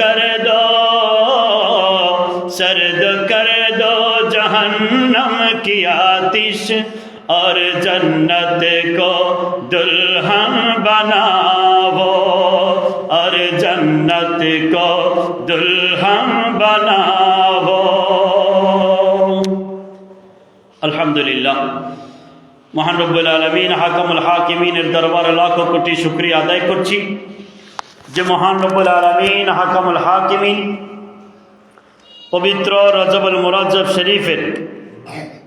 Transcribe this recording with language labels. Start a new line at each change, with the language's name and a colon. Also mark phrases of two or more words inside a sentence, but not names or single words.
Urdu: کر دو جہنم کی آتش، اور جنت کو دلہن بناو، اور جنت کو دلہن بناو۔ الحمدللہ،
Bangla: মহান রব্বুল আলামিন হাকামুল হাকিমিনের দরবারে লাখো কোটি শুকরিয়া আদায় করছি যে মহান
Arabic: رب العالمين أحكم الحاكمين
Bangla: পবিত্র
Arabic: رجب المرجب
Bangla: শরীফের